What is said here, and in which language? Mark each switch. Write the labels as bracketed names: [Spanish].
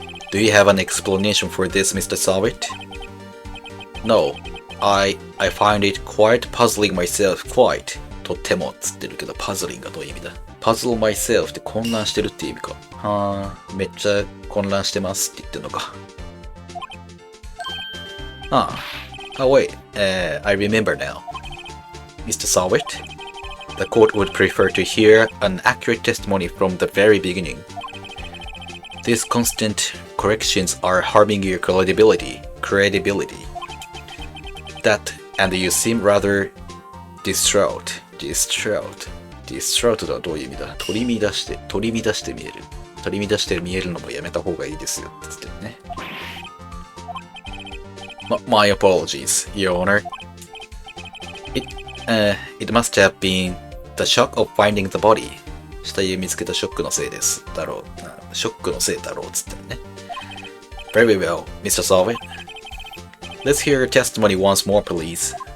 [English] Do you have an explanation for this, Mr. Savitt? No. I find it quite puzzling myself quite [Japanese] とてもつってるけど、パズリンがどういう意味だ？ [English] Puzzle myself [Japanese] って混乱してるっていう意味か。はあ、めっちゃ混乱してますって言ってるのか。 [English] Oh wait, I remember now. Mr. Sawit, the court would prefer to hear an accurate testimony from the very beginning. These constant corrections are harming your credibility. That, and you seem rather distraught. [Japanese] Distraught とはどういう意味だ？取り乱して見える。取り乱して見えるのもやめた方がいいですよって言ってるね。 [English] My apologies, Your Honor. It must have been the shock of finding the body. [Japanese] 死体を見つけたショックのせいです。だろう。ショックのせいだろうっつってるね。 [English] Very well, Mr. Solvit. Let's hear your testimony once more, please.